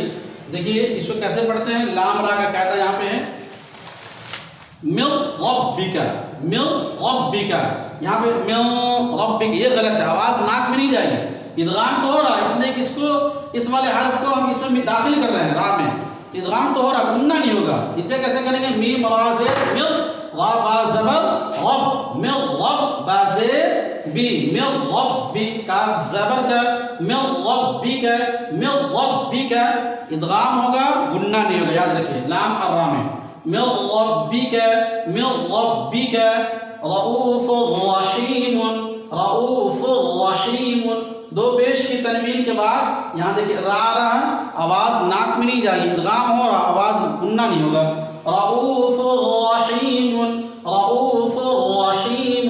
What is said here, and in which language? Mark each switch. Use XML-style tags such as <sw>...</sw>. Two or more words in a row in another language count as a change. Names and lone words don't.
<ur>دیکھیے اس کو کیسے پڑھتے ہیں. لام را کا قاعدہ یہاں پہ ہے،</ur> <ar>من ربک، من ربک.</ar> <ur>یہاں پہ</ur> <ar>من ربک</ar> <ur>یہ غلط ہے، آواز ناک میں نہیں جائے گی. ادغام تو ہو رہا ہے، اس لیے کہ اس کو اس والے حرف کو ہم اس میں داخل کر رہے ہیں را میں، ادغام تو ہو رہا، گنہ نہیں ہوگا. اسے کیسے کریں گے؟ میم را زیر من، را با زبر رب،</ur> <ar>من رب</ar> <ur>با زیر بی،</ur> <ar>من ربی</ar> <ur>کا زبر کا،</ur> <ar>من ربک، من ربک.</ar> <ur>ادغام ہوگا گنہ نہیں ہوگا، یاد رکھیے لام اور را میں.</ur> <ar>من ربک، من ربک. رؤوف رحیم، رؤوف رحیم.</ar> <ur>دو پیش کی تنوین کے بعد یہاں دیکھیے را رہا، آواز ناک میں نہیں جائے گی، ادغام ہو رہا، آواز گنہ نہیں ہوگا.</ur> <ar>رؤوف رحیم، رؤوف رحیم.</ar>